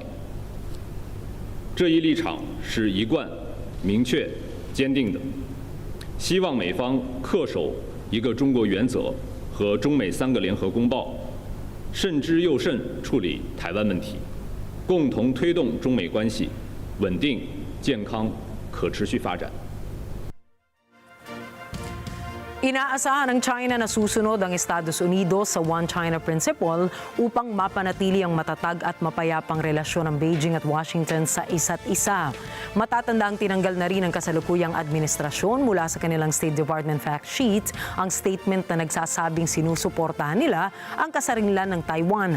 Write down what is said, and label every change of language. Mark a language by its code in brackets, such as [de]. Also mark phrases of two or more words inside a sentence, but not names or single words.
[zh] 这一立场是一贯、明确、坚定的，希望美方恪守一个中国原则和中美3个联合公报，慎之又慎处理台湾问题，共同推动中美关系稳定、健康、可持续发展。 [tl] Inaasahan ng China na susunod ang Estados Unidos sa [en] One China Principle [tl] upang mapanatili ang matatag at mapayapang relasyon ng Beijing at Washington sa isa't isa. Matatandang tinanggal na rin ng kasalukuyang administrasyon mula sa kanilang [en] State Department fact sheet [tl] ang statement na nagsasabing sinusuportahan nila ang kasarinlan ng Taiwan.